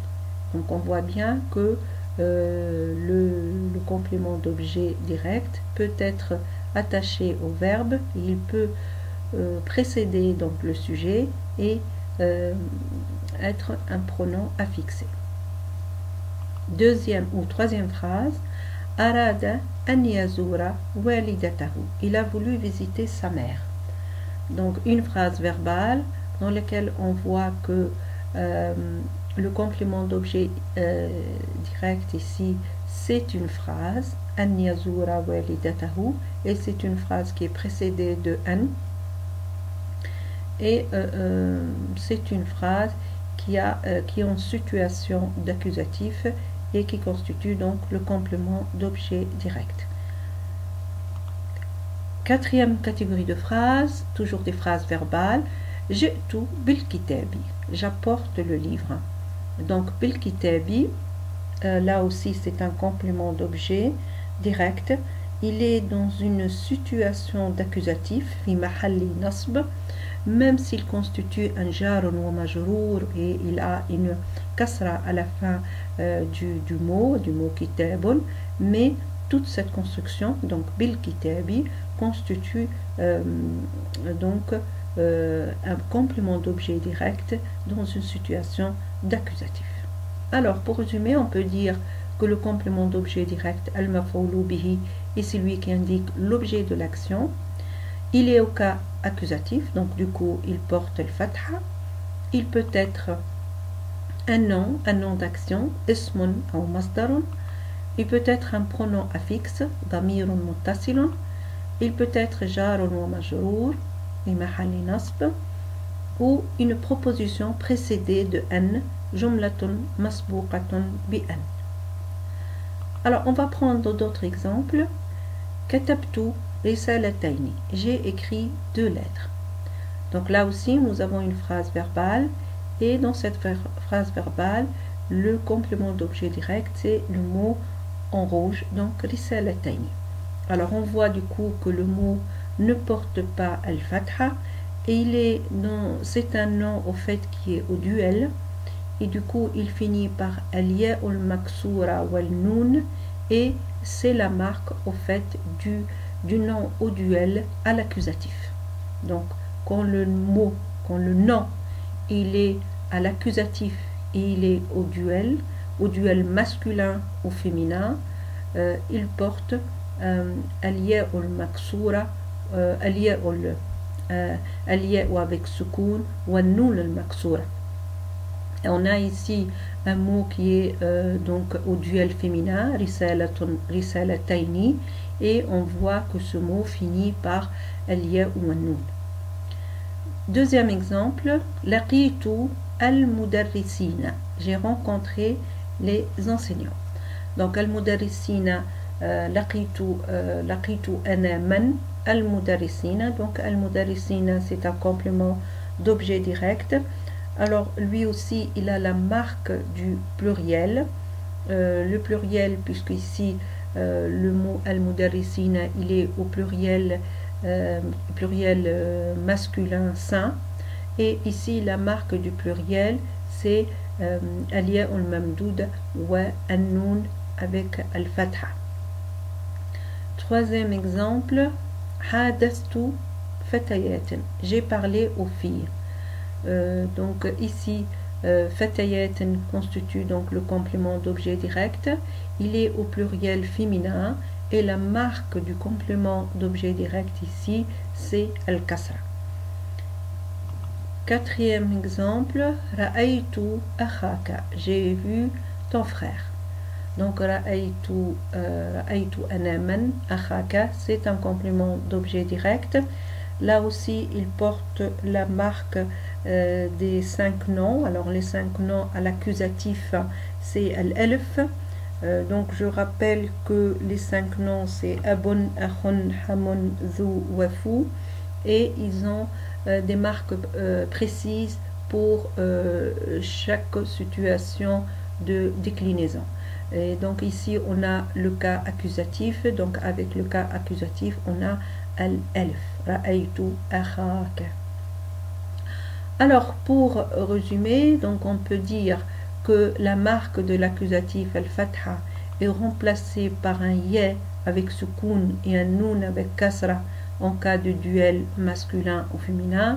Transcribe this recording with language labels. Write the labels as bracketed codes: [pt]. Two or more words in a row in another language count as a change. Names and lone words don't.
[fr] Donc on voit bien que le complément d'objet direct peut être attaché au verbe, il peut précéder donc le sujet et être un pronom affixé. Deuxième ou troisième phrase, [ar] أراد أن يزور والدته. [fr] Il a voulu visiter sa mère. Donc une phrase verbale dans laquelle on voit que le complément d'objet direct ici, c'est une phrase, [ar] أن يزور والدته, [fr] et c'est une phrase qui est précédée de an. Et c'est une phrase qui est en situation d'accusatif et qui constitue donc le complément d'objet direct. Quatrième catégorie de phrases, toujours des phrases verbales. [ar] جئت بالكتاب, [fr] j'apporte le livre. Donc [ar] بالكتاب, [fr] là aussi c'est un complément d'objet direct. Il est dans une situation d'accusatif, [ar] في محل نصب, [fr] même s'il constitue un [ar] جار ومجرور [fr] et il a une kasra à la fin du mot kitabun, mais toute cette construction, donc [ar] بالكتاب, [fr] constitue donc un complément d'objet direct dans une situation d'accusatif. Alors pour résumer, on peut dire que le complément d'objet direct [ar] المفعول به [fr] est celui qui indique l'objet de l'action. Il est au cas accusatif, donc du coup il porte le fatha. Il peut être un nom d'action, ismun ou masdarun. Il peut être un pronom affixe, [ar] ضمير متصل. [fr] Il peut être jarun ou majrour, [ar] في محل نصب, [fr] ou une proposition précédée de an, [ar] جملة مسبوقة بأن. [fr] Alors on va prendre d'autres exemples. [ar] كتبت رسالتين, [fr] j'ai écrit 2 lettres. Donc là aussi nous avons une phrase verbale et dans cette phrase verbale le complément d'objet direct c'est le mot en rouge, donc risalataini. Alors on voit du coup que le mot ne porte pas al-fatha et c'est un nom au fait qui est au duel et du coup il finit par [ar] الياء المكسورة والنون [fr] et c'est la marque au fait du nom au duel à l'accusatif. Donc quand le nom il est à l'accusatif et il est au duel masculin ou féminin, il porte [ar] الياء المكسورة، الياء الياء [fr] ou avec soukoun ou [ar] النون المكسورة. [fr] On a ici un mot qui est donc au duel féminin, risalataini, et on voit que ce mot finit par al-ya ou an-noun. Deuxième exemple, [ar] لقيت المدرسين. [fr] J'ai rencontré les enseignants. Donc al-mudarrisina, [ar] لقيت أنا من المدرسين. [fr] Donc al-mudarrisina, c'est un complément d'objet direct. Alors lui aussi, il a la marque du pluriel. Le pluriel, puisque ici le mot al-mudarrisina, il est au pluriel masculin sain, et ici la marque du pluriel c'est [ar] الياء الممدود والنون [fr] avec al-fatha. Troisième exemple, [ar] حدثت فتيات, [fr] j'ai parlé aux filles. Donc ici fatayatin constitue donc le complément d'objet direct, il est au pluriel féminin et la marque du complément d'objet direct ici c'est al-kasra. Quatrième exemple, [ar] رأيت أخاك, [fr] j'ai vu ton frère. Donc [ar] رأيت أنا من أخاك, [fr] c'est un complément d'objet direct. Là aussi il porte la marque des 5 noms. Alors les 5 noms à l'accusatif c'est al-alf. Donc je rappelle que les 5 noms c'est [ar] أب، أخ، حم، ذو، وفو, [fr] et ils ont des marques précises pour chaque situation de déclinaison. Et donc ici on a le cas accusatif, donc avec le cas accusatif on a [ar] الألف، رأيت أخاك. [fr] Alors pour résumer, donc on peut dire que la marque de l'accusatif al-fatha est remplacée par un ya avec soukoun et un noun avec kasra en cas de duel masculin ou féminin.